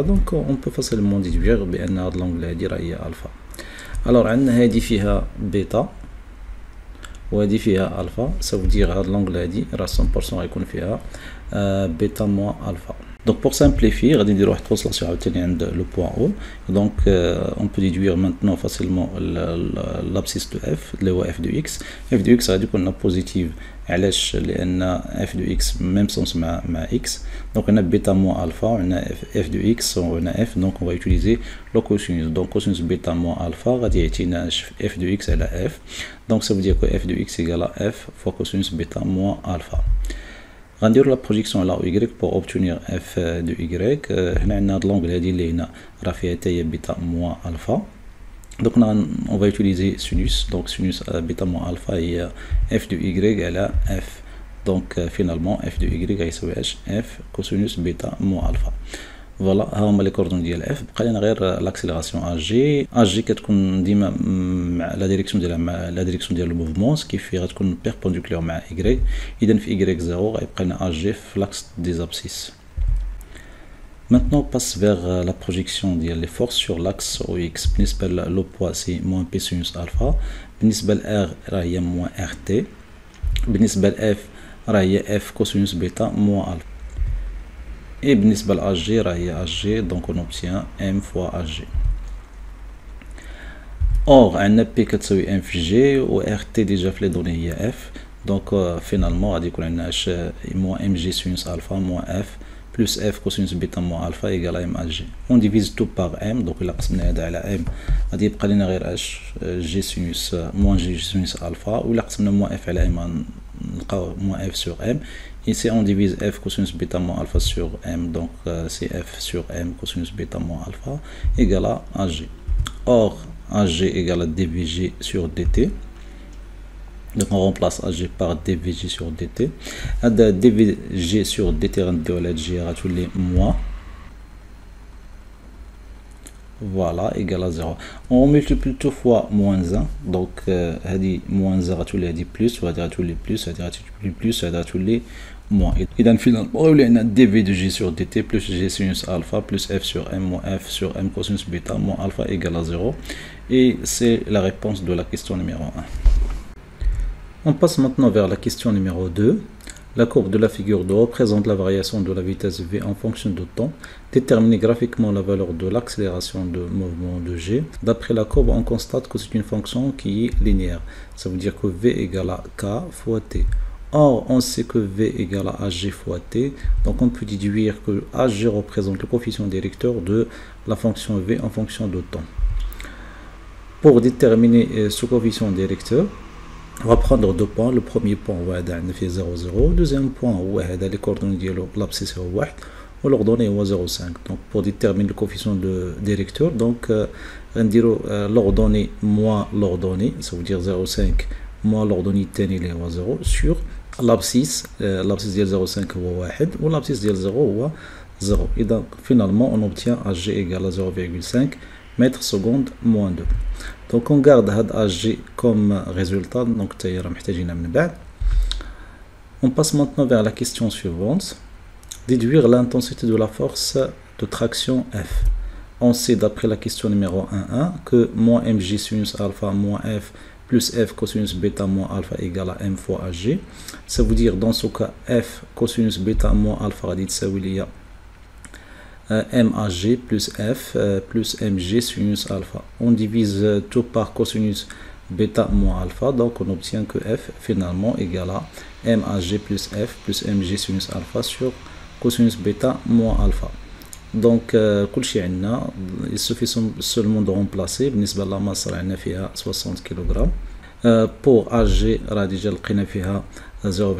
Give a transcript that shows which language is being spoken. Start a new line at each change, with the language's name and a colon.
French: دونك اون بو فاسيلمون
Arabic: ديدوير بان هاد لونغل هادي راه هي الفا. الوغ عندنا هادي فيها بيتا وهادي فيها الفا، سو دير هاد لونغل هادي راه 100% غيكون فيها
French: بيتا موان الفا. Donc pour simplifier, on va dire une translation à le point O. Donc on peut déduire maintenant facilement l'abscisse de f, le f de x. F de x ça veut dire qu'on a positive,
Arabic: علاش لأن
French: f de x même sens مع x. Donc on a bêta moins alpha, on a f de x, on a f, donc on va utiliser le cosinus. Donc cosinus bêta moins alpha
Arabic: غادي يعطينا
French: f de x على f. Donc ça veut dire que f de x égale à f fois cosinus bêta moins alpha. On va faire la projection là au y pour obtenir f de y. On a l'angle
Arabic: اللي هنا راه فيها تاهي بيتا موان الفا.
French: Donc on va utiliser sinus. Donc sinus bêta moins alpha هي f de y على f. Donc finalement f de y
Arabic: غيساوي
French: f cosinus bêta moins alpha.
Arabic: فوالا ها هما لي كوردون ديال اف. بقى لنا غير لاكسيليراسيون ا جي كتكون ديما مع
French: لا ديريكسيون
Arabic: ديالها مع لا ديريكسيون ديال الموفمون كيف غتكون بيربونديكولير مع اي. اذا في اي 0 غيبقى لنا ا جي في لاكس دي زابسيس.
French: Maintenant on passe vers la projection
Arabic: ديال
French: les forces sur l'axe OX.
Arabic: بالنسبه
French: لو بوا سي moins P sinus alpha.
Arabic: بالنسبه ل R راه هي moins RT. بالنسبه ل F راه هي F cosinus bêta moins alpha.
French: Et
Arabic: بالنسبة ل
French: AG
Arabic: راه هي
French: AG, donc on obtient M fois AG.
Arabic: Or عندنا P كتساوي M في G و RT
French: déjà في les données
Arabic: هي F.
French: Donc finalement
Arabic: غادي يكون عندنا
French: H moins MG sinus alpha moins F plus F cosinus bêta moins alpha égale à M AG. On divise tout par M, donc
Arabic: إلا قسمنا هذا على M غادي يبقى لنا غير H G sinus moins G sinus alpha, و إلا قسمنا moins F على M نلقاو moins F sur M.
French: Ici on divise f cosinus bêta moins alpha sur m, donc c'est f sur m cosinus bêta moins alpha égale à ag. Or ag égale à dvg sur dt. Donc on remplace ag par dvg sur dt. dvg sur dt
Arabic: غنديو على g غتولي moins.
French: Voilà, égal à 0. On multiplie tout fois moins 1. Donc,
Arabic: هذه moins 1 غتولي هذه plus, وهذه غتولي plus, هذه غتولي plus, هذه غتولي moins.
French: إذا finalement
Arabic: غيولي عندنا
French: dv de g sur dt plus g sinus alpha plus f sur m moins f sur m cosinus bêta moins alpha égale à 0. Et c'est la réponse de la question numéro 1. On passe maintenant vers la question numéro 2. La courbe de la figure de haut présente la variation de la vitesse v en fonction de temps. Déterminez graphiquement la valeur de l'accélération de mouvement de g. D'après la courbe, on constate que c'est une fonction qui est linéaire. Ça veut dire que v égale à k fois t. Or, on sait que v égale à ag fois t. Donc, on peut déduire que ag représente le coefficient directeur de la fonction v en fonction de temps. Pour déterminer ce coefficient directeur, on va prendre deux points. Le premier point
Arabic: هو هذا عندنا فيه 0 0.
French: Le deuxième point
Arabic: هو هذا
French: les coordonnées ديالو l'abscisse هو 1 و l'ordonnée هو 0,5. Donc pour déterminer le coefficient de directeur, donc
Arabic: غنديرو
French: l'ordonnée moins l'ordonnée, ça veut dire 0,5 moins l'ordonnée الثاني اللي هو 0 sur l'abscisse. l'abscisse ديال 0,5 هو 1 و l'abscisse ديال 0 هو 0. Et donc finalement on obtient ag égale à 0,5 mètres secondes moins 2. Donc on garde هاد ag comme résultat, donc
Arabic: تاهي راه محتاجينها من بعد.
French: On passe maintenant vers la question suivante. Déduire l'intensité de la force de traction F. On sait d'après la question numéro 1.1 que moins mg sinus alpha moins f plus f cosinus bêta moins alpha égale à m fois ag. Ça veut dire dans ce cas f cosinus bêta moins alpha
Arabic: غادي تساوي ليا
French: mag plus f plus mg sinus alpha. On divise tout par cosinus bêta moins alpha, donc on obtient que f finalement égale à MAG plus f plus MG sinus alpha sur cosinus bêta moins alpha. Donc il suffit seulement de remplacer.
Arabic: بالنسبة للماس رانا فيها 60 kg.
French: Pour AG
Arabic: راه ديجا لقينا فيها 0,5.